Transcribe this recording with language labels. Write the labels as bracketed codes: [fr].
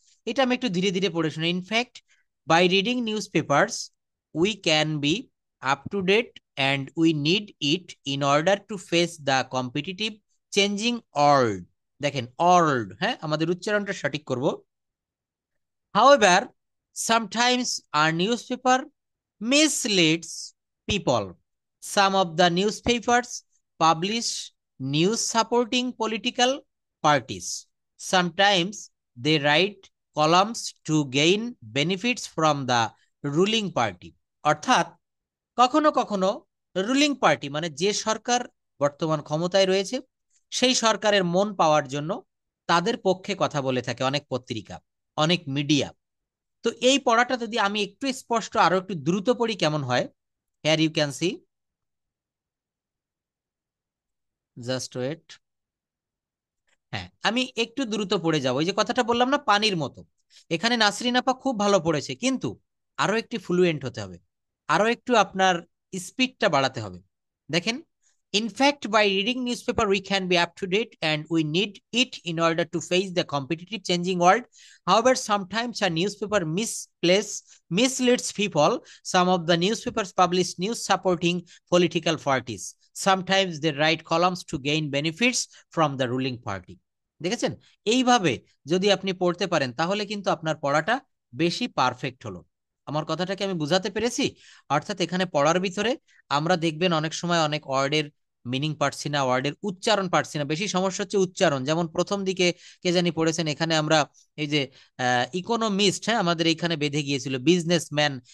[bn] এটা আমি একটু ধীরে ধীরে পড়ে শুনি। [en] In fact by reading newspapers we can be up to date and we need it in order to face the competitive changing world. [bn] দেখেন অর্ল্ড, হ্যাঁ আমাদের উচ্চারণটা সঠিক করব। [en] However, sometimes our newspaper misleads people. Some of the newspapers publish news supporting political parties. Sometimes they write columns to gain benefits from the ruling party. [bn] অর্থাৎ কখনো কখনো ruling party মানে যে সরকার বর্তমান ক্ষমতায় রয়েছে, সেই সরকারের মন পাওয়ার জন্য তাদের পক্ষে কথা বলে থাকে অনেক পত্রিকা, অনেক মিডিয়া। তো এই পড়াটা যদি আমি একটু স্পষ্ট আরো একটু দ্রুত পড়ি কেমন হয়? [en] Here you can see, just wait. [bn] হ্যাঁ, আমি একটু দ্রুত পড়ে যাবো, ওই যে কথাটা বললাম না পানির মতো। এখানে নাসরিন আপা খুব ভালো পড়েছে, কিন্তু আরো একটু ফ্লুয়েন্ট হতে হবে, আরো একটু আপনার স্পিডটা বাড়াতে হবে। [en] দেখেন, in fact by reading newspaper we can be up to date and we need it in order to face the competitive changing world. However, sometimes a newspaper misleads people. Some of the newspapers publish news supporting political parties. Sometimes they write columns to gain benefits from the ruling party. [bn] দেখেছেন? এইভাবে যদি আপনি পড়তে পারেন তাহলে কিন্তু আপনার পড়াটা বেশি পারফেক্ট হলো। আমার কথাটাকে আমি বুঝাতে পেরেছি? অর্থাৎ এখানে পড়ার ভিতরে আমরা দেখবেন অনেক সময় অনেক ওয়ার্ডের মিনিং পারছি না, ওয়ার্ডের উচ্চারণ পারছি না, বেশি সমস্যা হচ্ছে উচ্চারণ। যেমন প্রথম দিকে কে জানি পড়েছেন, এখানে আমরা এই যে ইকোনমিস্ট, হ্যাঁ আমাদের এইখানে বেঁধে গিয়েছিল বিজনেসম্যান।